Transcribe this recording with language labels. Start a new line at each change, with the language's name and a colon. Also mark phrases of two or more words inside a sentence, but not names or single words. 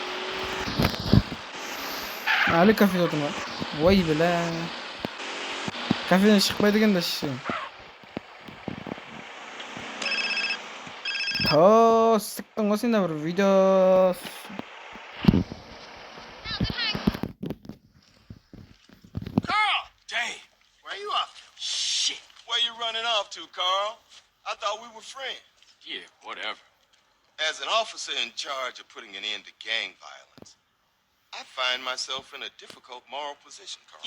Kazakh: Әлі кафе отырма. Ой, білә. Кафеден шықпайды екен да шеше. Тоо, сықтың ғой сен де бір видео.
English: Carl! Dang. Where you off? Shit. Where you running off to, Carl? I thought we were friends. Yeah, whatever. As an officer in charge of putting an end to gang violence, I find myself in a difficult moral position, Carl.